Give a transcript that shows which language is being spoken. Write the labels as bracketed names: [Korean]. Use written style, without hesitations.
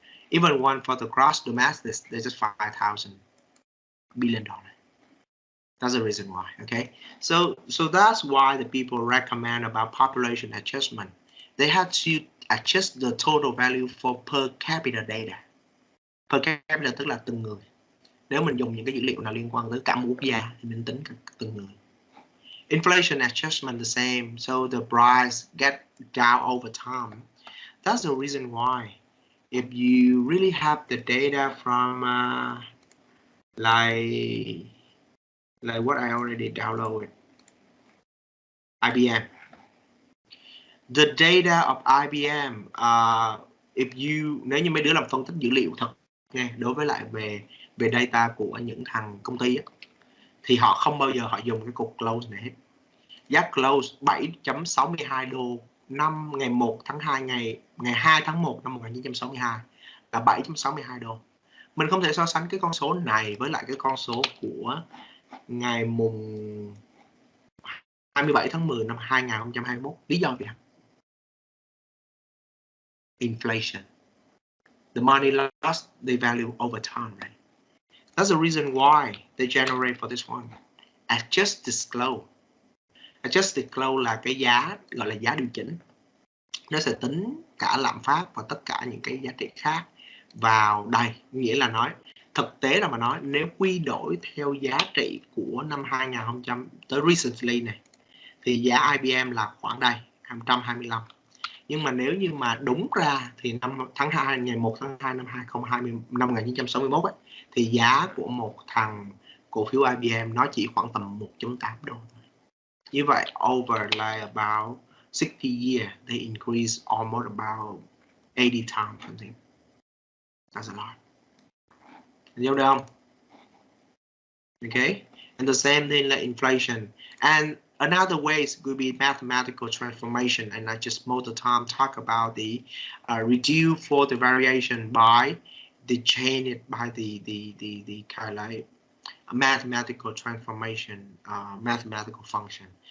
[English] Even one for the gross domestic, they're just $5,000 billion. That's the reason why. Okay, so that's why the people recommend about population adjustment. They have to adjust the total value for per capita data. [Vietnamese] Per capita tức là từng người. Nếu mình dùng những cái dữ liệu nào liên quan tới cả một quốc gia thì mình tính từng người. [English] Inflation adjustment the same, so the price get down over time. That's the reason why if you really have the data from like what I already downloaded, IBM. The data of IBM, if you, [Vietnamese] nếu như mấy đứa làm phân tích dữ liệu thật nghe, đối với lại về data của những thằng công ty á, thì họ không bao giờ họ dùng cái cục close này hết. Giá close 7.62 đô năm ngày 1 tháng 2 ngày 2 tháng 1 năm 1962 là 7.62 đô. Mình không thể so sánh cái con số này với lại cái con số của ngày mùng 27 tháng 10 năm 2021. Lý do gì? [English] Inflation. The money lost the value over time, right? That's the reason why they generate for this one. Adjusted close. [Vietnamese] Adjusted close là cái giá gọi là giá điều chỉnh. Nó sẽ tính cả lạm phát và tất cả những cái giá trị khác vào đây. Nghĩa là nói, thực tế là mà nói, nếu quy đổi theo giá trị của năm 2000 tới [English] recently [Vietnamese] này, thì giá IBM là khoảng đây, 125. Nhưng mà nếu như mà đúng ra thì năm tháng 2 ngày 1 tháng 2 năm 2020 năm 1961 ấy, thì giá của một thằng cổ phiếu IBM nó chỉ khoảng tầm 1.8 đô. Như vậy [English] over like about 60 years they increase almost about 80 times something. That's a lot. [Vietnamese] Hiểu được không? [English] Okay. And the same thing like inflation. And another way could be mathematical transformation, and I just most of the time talk about the reduce for the variation by the change it by the kind of like mathematical transformation, mathematical function.